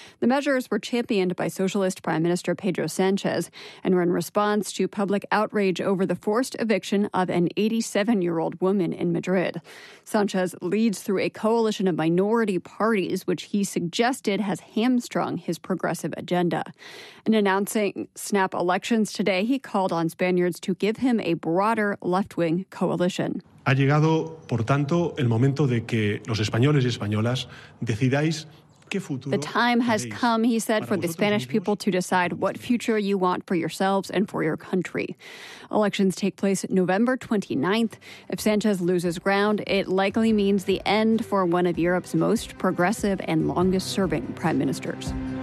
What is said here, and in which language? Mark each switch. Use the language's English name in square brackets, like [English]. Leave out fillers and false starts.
[English] The measures were championed by socialist Prime Minister Pedro Sanchez and were in response to public outrage over the forced eviction of an 87-year-old woman in Madrid. Sanchez leads through a coalition of minority parties, which he suggested has hamstrung his progressive agenda. And announcing snap elections today, he called on Spaniards to give him a broader left-wing coalition. [Spanish] Ha llegado, por tanto, el momento de que los españoles y españolas decidáis qué futuro. [English] The time has come, he said, for the Spanish people to decide what future you want for yourselves and for your country. Elections take place November 29th. If Sanchez loses ground, it likely means the end for one of Europe's most progressive and longest-serving prime ministers.